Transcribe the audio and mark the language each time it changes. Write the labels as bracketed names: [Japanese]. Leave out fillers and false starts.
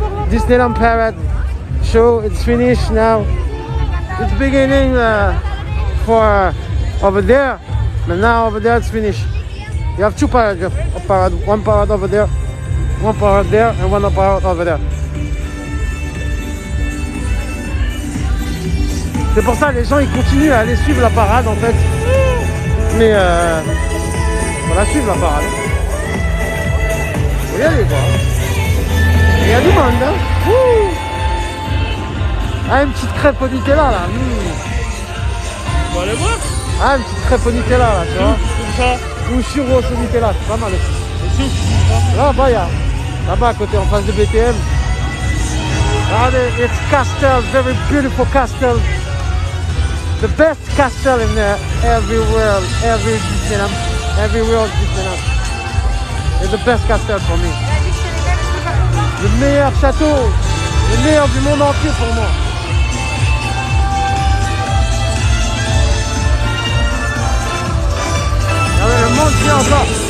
[English] Disneyland Paris show, it's finished now. It's beginning for over there, but now over there it's finished. You have two parades. You have one parade over there, one parade there, and one parade over there. [French] C'est pour ça les gens ils continuent à aller suivre la parade en fait. Mais on va suivre la parade. Vous y allez quoi. Il y a du monde hein. Ah, une petite crêpe au Nutella là. On va aller voir. Ah, une petite crêpe au Nutella là, tu vois. Comme ça. Ou churros au Nutella, c'est pas mal aussi. Et si, Là-bas, il y a. Là-bas à côté, en face de BTM. Regardez, [English] it's castle, very beautiful castle. The best castle in every world, every Disneyland, every world Disneyland. It's the best castle for me. [French] Le meilleur château, le meilleur du monde entier pour moi. Regardez, le monde vient encore.